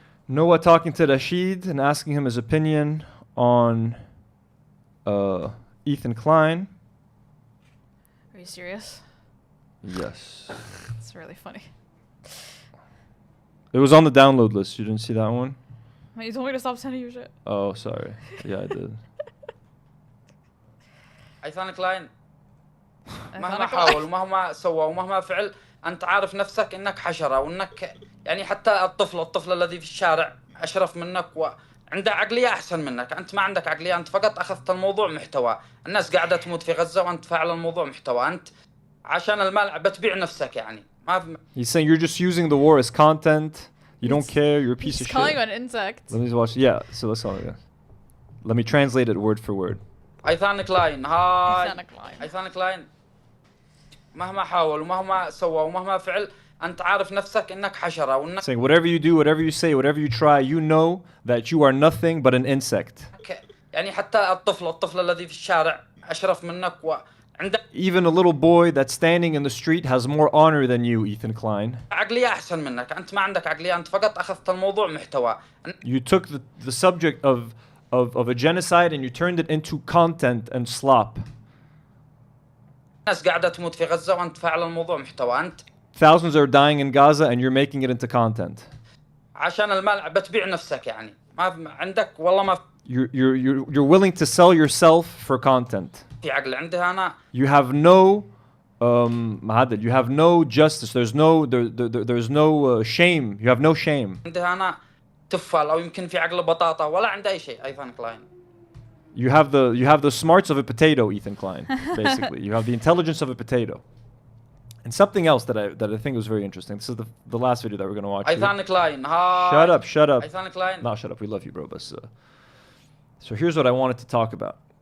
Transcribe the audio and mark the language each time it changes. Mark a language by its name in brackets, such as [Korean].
[English] Noah talking to Rashid and asking him his opinion on Ethan Klein. Are you serious? Yes. It's really funny. It was on the download list. You didn't see that one? You told me to stop sending you shit. Oh, sorry. Yeah, I did. [Arabic] أيثان كلاين مهما حاول ومهما سوى ومهما فعل أنت عارف نفسك إنك حشرة وإنك يعني حتى الطفل الذي في الشارع أشرف منك وعنده عقلية أحسن منك. أنت ما عندك عقلية. أنت فقط أخذت الموضوع محتوى. الناس قاعدة تموت في غزة وأنت فاعل الموضوع محتوى. أنت عشان المال بتبيع نفسك يعني. [English] He's saying you're just using the war as content. You don't care. You're a piece of shit. He's calling you an insect. Let me watch. Yeah. So let's let me translate it word for word. [Arabic] أيثان كلاين هاي أيثان كلاين مهما حاول ومهما سوى ومهما فعل أنت عارف نفسك إنك حشرة وإنك [English] saying whatever you do, whatever you say, whatever you try, you know that you are nothing but an insect. [Arabic] يعني حتى الطفل الذي في الشارع أشرف منك وعنده [English] Even a little boy that's standing in the street has more honor than you, Ethan Klein. [Arabic] عقلية أحسن منك. أنت ما عندك عقلية. أنت فقط أخذت الموضوع محتوى. [English] You took the subject of a genocide and you turned it into content and slop. [Arabic] الناس قاعدة تموت في غزة وأنت فاعل الموضوع محتوى. أنت [English] Thousands are dying in Gaza and you're making it into content. [Arabic] عشان المال بتبيع نفسك يعني. ما عندك والله ما [English] You're willing to sell yourself for content. [Arabic] في عقل عندي أنا. [English] You have no you have no justice. There's no shame. You have no shame. [Arabic] عندي أنا تفال أو يمكن في عقل بطاطا ولا عنده أي شيء. أيثان كلاين. [English] You have the smarts of a potato, Ethan Klein. Basically, you have the intelligence of a potato. And something else that I think was very interesting. This is the last video that we're gonna watch. [Arabic] أيثان كلاين هاي. [English] Shut up. [Arabic] أيثان كلاين. [English] No, shut up. We love you, bro. But so here's what I wanted to talk about.